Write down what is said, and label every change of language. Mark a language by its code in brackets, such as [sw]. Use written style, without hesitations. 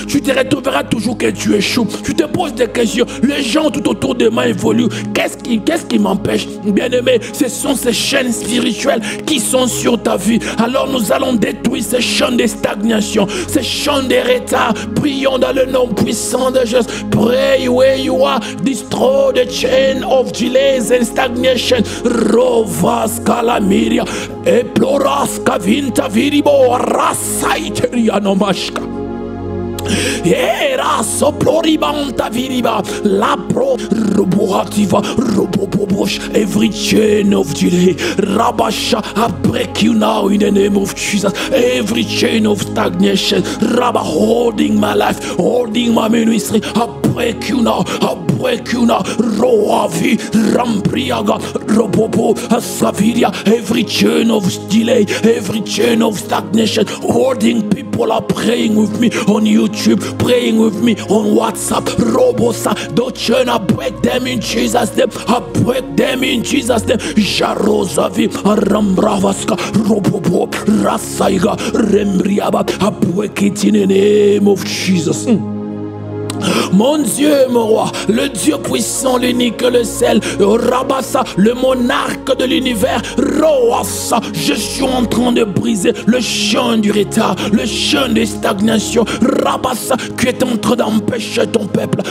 [fr] Tu te retrouveras toujours que tu échoues. Tu te poses des questions. Les gens tout autour de moi évoluent. Qu'est-ce qui m'empêche? Bien-aimé, ce sont ces chaînes spirituelles qui sont sur ta vie. Alors nous allons détruire ces champs de stagnation, ces champs de retard. Prions dans le nom puissant de Jésus. [en] Pray where you are. Destroy the chain of delays and stagnation. Rovas calamiria. Eploras kavinta viribo rasaiteria nomashka. Era soploribanta viriba la pro roboactiva robobobosh. Every chain of delay Rabasha, I break you now in the name of Jesus. Every chain of stagnation Rabba holding my life, holding my ministry, I break you now, I break you now. Roavi Rambriaga Robobo Saviria. Every chain of delay, every chain of stagnation holding people are praying with me on YouTube, praying with me on WhatsApp. Robosa, don't chain, I break them in Jesus' name. I break them in Jesus' name. Jarosavi Rambravaska Robobo Rasaiga Rembriaba. I break it in the name of Jesus. [fr] Mon Dieu, mon roi, le Dieu puissant, l'unique, le seul, Rabassa, le monarque de l'univers, Roassa, je suis en train de briser le champ du retard, le champ de stagnation, Rabassa, qui est en train d'empêcher ton peuple.